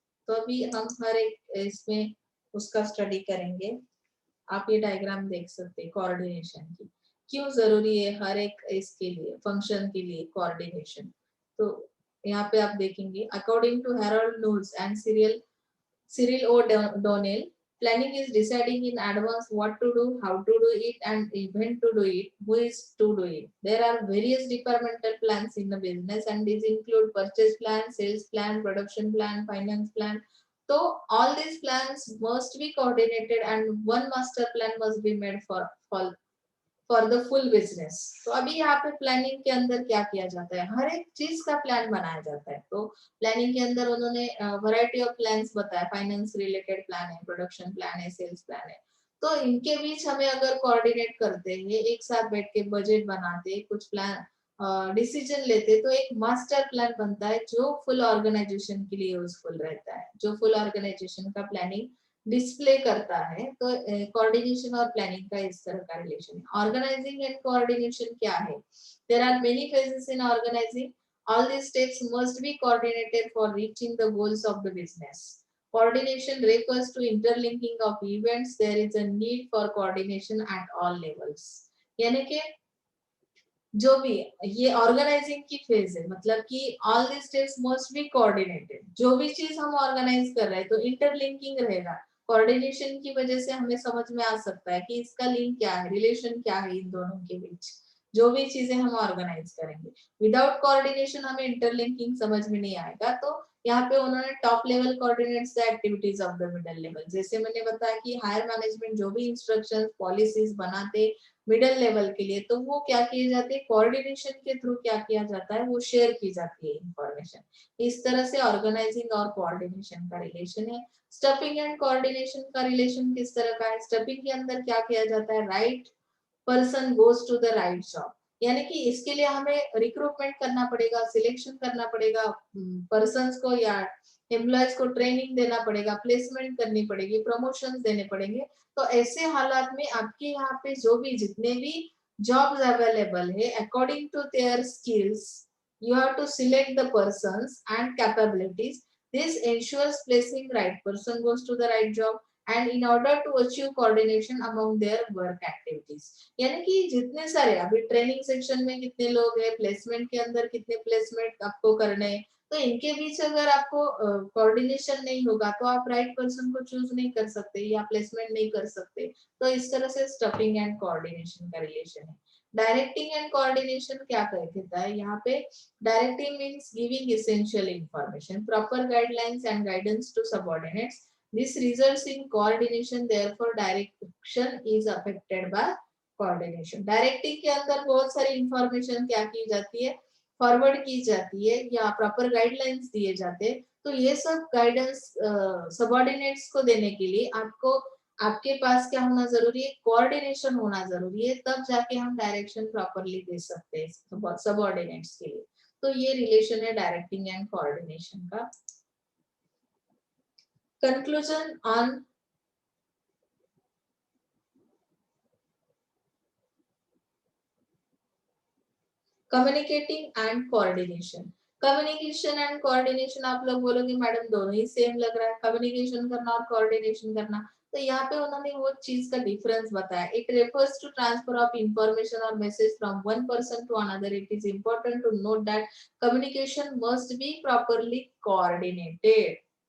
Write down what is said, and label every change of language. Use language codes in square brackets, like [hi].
[hi] तो अभी हम हर एक इसमें उसका स्टडी करेंगे. आप ये डायग्राम देख सकते हैं कोऑर्डिनेशन की, क्यों जरूरी है हर एक इसके लिए फंक्शन के लिए कोऑर्डिनेशन. तो यहाँ पे आप देखेंगे according to Harold नूल्स and Cyril O Donnell [en] Planning is deciding in advance what to do, how to do it, and when to do it, who is to do it. There are various departmental plans in the business, and these include purchase plan, sales plan, production plan, finance plan. So all these plans must be coordinated, and one master plan must be made for the full business. [hi] तो अभी यहाँ पे planning के अंदर क्या किया जाता है, हर एक चीज का प्लान बनाया जाता है. तो प्लानिंग के अंदर उन्होंने वैरायटी ऑफ प्लान्स बताया, फाइनेंस रिलेटेड प्लान है, प्रोडक्शन प्लान है, सेल्स प्लान है. तो इनके बीच हमें अगर कोऑर्डिनेट करते हैं, एक साथ बैठ के बजट बनाते, कुछ प्लान डिसीजन लेते, तो एक मास्टर प्लान बनता है जो फुल ऑर्गेनाइजेशन के लिए यूजफुल रहता है, जो फुल ऑर्गेनाइजेशन का प्लानिंग डिस्प्ले करता है. तो कोऑर्डिनेशन और प्लानिंग का इस तरह का रिलेशन है. ऑर्गेनाइजिंग एंड कोऑर्डिनेशन क्या है? [en] There are many phases in organizing. All these steps must be coordinated for reaching the goals of the business. Coordination refers to interlinking of events. There is a need for coordination at all levels. [hi] यानी कि जो भी ये organising की phase है, मतलब कि [en] All the steps must be coordinated. [hi] जो भी चीज हम ऑर्गेनाइज कर रहे हैं तो इंटरलिंकिंग रहेगा. कोऑर्डिनेशन की वजह से हमें समझ में आ सकता है कि इसका लिंक क्या है, रिलेशन क्या है इन दोनों के बीच, जो भी चीजें हम ऑर्गेनाइज करेंगे. विदाउट कोऑर्डिनेशन हमें इंटरलिंकिंग समझ में नहीं आएगा. तो यहाँ पे उन्होंने [en] Top level coordinates the activities of the middle level. [hi] जैसे मैंने बताया कि हायर मैनेजमेंट जो भी इंस्ट्रक्शंस पॉलिसीज बनाते मिडिल लेवल के लिए, तो वो क्या किए जाते हैं, कोऑर्डिनेशन के थ्रू क्या किया जाता है, वो शेयर की जाती है इंफॉर्मेशन. इस तरह से ऑर्गेनाइजिंग और कोऑर्डिनेशन का रिलेशन है. स्टफिंग एंड कोऑर्डिनेशन का रिलेशन किस तरह का है? स्टफिंग के अंदर क्या किया जाता है, [en] Right person goes to the right job. [hi] यानी कि इसके लिए हमें रिक्रूटमेंट करना पड़ेगा, सिलेक्शन करना पड़ेगा पर्सन्स को, या एम्प्लॉयज को ट्रेनिंग देना पड़ेगा, प्लेसमेंट करनी पड़ेगी, प्रमोशंस देने पड़ेंगे. तो ऐसे हालात में आपके यहाँ पे जो भी जितने भी जॉब्स अवेलेबल है, [en] According to their skills you have to select the persons and capabilities. This ensures placing right person goes to the right job, and in order to achieve coordination among their work activities. [hi] यानी कि जितने सारे अभी training section में कितने लोग हैं, placement के अंदर कितने प्लेसमेंट आपको करने हैं, तो इनके बीच अगर आपको कोऑर्डिनेशन नहीं होगा तो आप राइट पर्सन को चूज नहीं कर सकते या प्लेसमेंट नहीं कर सकते. तो इस तरह से स्टफिंग एंड कोऑर्डिनेशन का रिलेशन है. डायरेक्टिंग एंड कोऑर्डिनेशन क्या कहता है यहाँ पे? [en] Directing means giving essential information, proper guidelines and guidance to subordinates. This results in coordination. Therefore, direction is affected by coordination. [hi] Directing के अंदर बहुत सारी इंफॉर्मेशन क्या की जाती है, फॉरवर्ड की जाती है, या प्रॉपर गाइडलाइंस दिए जाते हैं. तो ये सब गाइडेंस सबऑर्डिनेट्स को देने के लिए आपको आपके पास क्या होना जरूरी है, कोऑर्डिनेशन होना जरूरी है. तब जाके हम डायरेक्शन प्रॉपरली दे सकते हैं सबऑर्डिनेट्स के लिए. तो ये रिलेशन है डायरेक्टिंग एंड कोऑर्डिनेशन का. [en] Conclusion on communicating and coordination. [hi] Communication and coordination आप लोग बोलोगे मैडम दोनों ही सेम लग रहा है, कम्युनिकेशन करना और कोऑर्डिनेशन करना. तो यहाँ पे उन्होंने वो चीज का डिफरेंस बताया. [en] It refers to transfer of information और message from one person to another. It is important to note that communication must be properly coordinated.